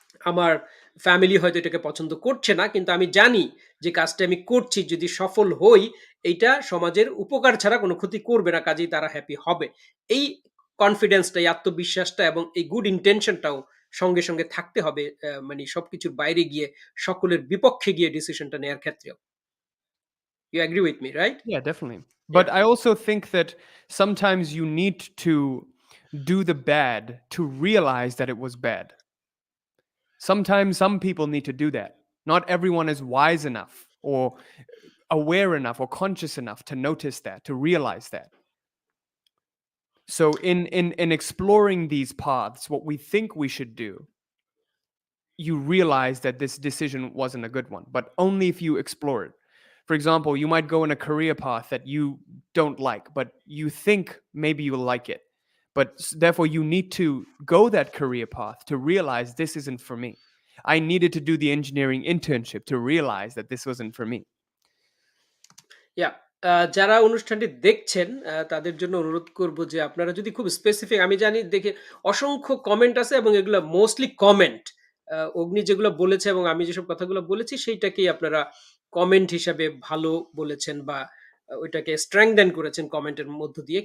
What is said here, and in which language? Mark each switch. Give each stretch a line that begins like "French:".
Bangla: আমার ফ্যামিলি হয়তো এটাকে পছন্দ করছে না, কিন্তু আমি জানি যে কাজটা আমি করছি, যদি সফল হই, এইটা সমাজের উপকার ছাড়া কোনো ক্ষতি করবে না, কাজেই তারা হ্যাপি হবে। এই কনফিডেন্সটা, এই আত্মবিশ্বাসটা এবং এই গুড ইন্টেনশনটাও সঙ্গে সঙ্গে থাকতে হবে, মানে সবকিছুর বাইরে গিয়ে, সকলের বিপক্ষে গিয়ে ডিসিশনটা নেওয়ার ক্ষেত্রেও।
English: You agree with me, right? Yeah, definitely. Yeah. But I also think that sometimes you need to do the bad to realize that it was bad. Sometimes some people need to do that. Not everyone is wise enough or aware enough or conscious enough to notice that, to realize that. So in exploring these paths, what we think we should do, you realize that this decision wasn't a good one, but only if you explore it. For example, you might go in a career path that you don't like, but you think maybe you'll like it. But therefore, you need to go that career path to realize this isn't for me. I needed to do the engineering internship to realize that this wasn't for me.
Bangla: ইয়া, যারা অনুষ্ঠানটি দেখছেন তাদের জন্য অনুরোধ করব যে আপনারা যদি খুব স্পেসিফিক, আমি জানি দেখে অসংখ্য কমেন্ট আছে এবং এগুলো মোস্টলি কমেন্ট। অগ্নি যেগুলো বলেছে এবং আমি যেসব কথাগুলো বলেছি সেইটাকেই আপনারা কমেন্ট হিসাবে ভালো বলেছেন, বা ওইটাকে স্ট্রেংথেন করেছেন কমেন্টের মধ্য দিয়ে।